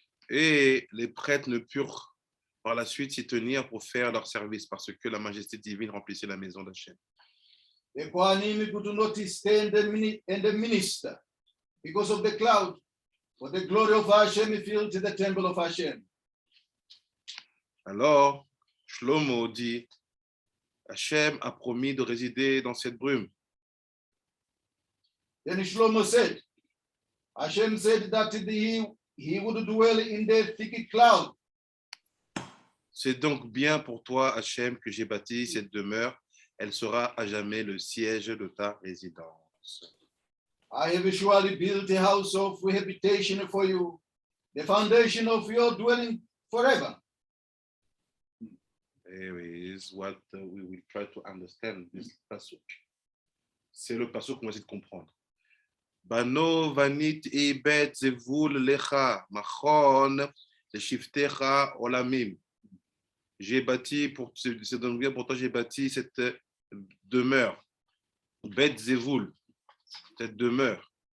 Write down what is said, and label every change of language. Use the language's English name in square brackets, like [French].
[French] Et les prêtres ne purent par la suite s'y tenir pour faire leur service, parce que la majesté divine remplissait la maison d'Hachem. [English] The Kohanim could not stand and minister because of the cloud, for the glory of Hashem filled the temple of Hashem. [French] Alors, Shlomo dit, Hachem a promis de résider dans cette brume. [English] Then Shlomo said, Hashem said that he would dwell in the thick cloud. [French] C'est donc bien pour toi, Hachem, que j'ai bâti cette demeure. Elle sera à jamais le siège de ta résidence. [English] I have surely built a house of habitation for you, the foundation of your dwelling forever. Is what we will try to understand this pasuk. [French] C'est le pasuk qu'on va essayer de comprendre. [Hebrew] Bano vanit ibet zevul lecha machon leshiftecha olamim. [French] J'ai bâti pour toi, j'ai bâti cette demeure, Bet Zevul, cette demeure.